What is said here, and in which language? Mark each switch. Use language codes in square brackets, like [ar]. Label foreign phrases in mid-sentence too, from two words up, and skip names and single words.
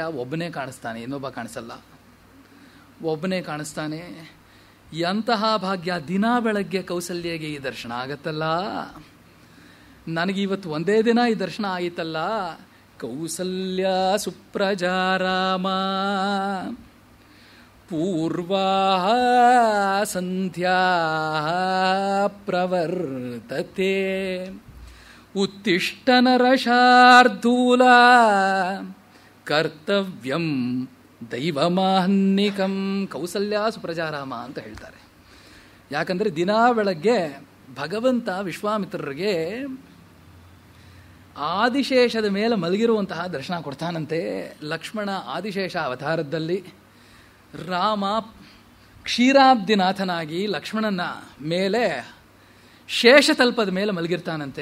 [kn] ಒಬ್ಬನೇ ಕಾಣಿಸ್ತಾನೆ, ಇನ್ನೊಬ್ಬ ಕಾಣಿಸಲ್ಲ. ಒಬ್ಬನೇ ಕಾಣಿಸ್ತಾನೆ. ಎಂತಹ ಭಾಗ್ಯ! ದಿನ ಬೆಳಗ್ಗೆ ಕೌಸಲ್ಯಗೆ ಈ ದರ್ಶನ ಆಗತ್ತಲ್ಲ. ನನಗಿವತ್ತು ಒಂದೇ ದಿನ ಈ ದರ್ಶನ ಆಯಿತಲ್ಲ. [sa] ಕೌಸಲ್ಯ ಸುಪ್ರಜಾರಾಮ ಪೂರ್ವಾ ಸಂಧ್ಯಾ ಪ್ರವರ್ತತೆ ಉತ್ತಿಷ್ಟ ನರಶಾರ್ದೂಲ ಕರ್ತವ್ಯಂ ದೈವಮಾಹ್ನಿಕಂ. ಕೌಸಲ್ಯ ಸುಪ್ರಜಾರಾಮ [kn] ಅಂತ ಹೇಳ್ತಾರೆ. ಯಾಕಂದರೆ ದಿನಾ ಬೆಳಗ್ಗೆ ಭಗವಂತ ವಿಶ್ವಾಮಿತ್ರರಿಗೆ ಆದಿಶೇಷದ ಮೇಲೆ ಮಲಗಿರುವಂತಹ ದರ್ಶನ ಕೊಡ್ತಾನಂತೆ. ಲಕ್ಷ್ಮಣ ಆದಿಶೇಷ ಅವತಾರದಲ್ಲಿ, ರಾಮ ಕ್ಷೀರಾಬ್ದಿನಾಥನಾಗಿ ಲಕ್ಷ್ಮಣನ ಮೇಲೆ ಶೇಷತಲ್ಪದ ಮೇಲೆ ಮಲಗಿರ್ತಾನಂತೆ.